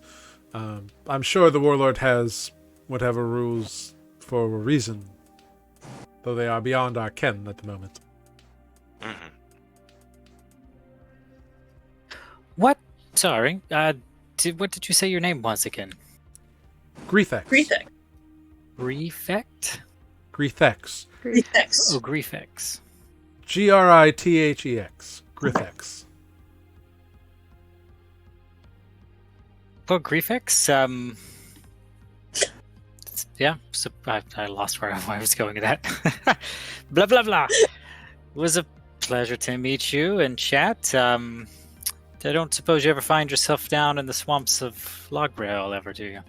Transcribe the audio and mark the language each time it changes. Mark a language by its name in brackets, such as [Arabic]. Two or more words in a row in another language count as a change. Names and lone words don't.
[English] I'm sure the warlord has whatever rules for a reason, though they are beyond our ken at the moment. Mm-hmm. What? Sorry. What did you say your name was again? Greethex. Greetex. Prefect? Greethex. Greetex. Oh, Grefex. Grithex. Greethex. Well, Grefex, yeah, so I lost where I was going with that. Blah, blah, blah. It was a pleasure to meet you and chat. I don't suppose you ever find yourself down in the swamps of Lograil ever, do you?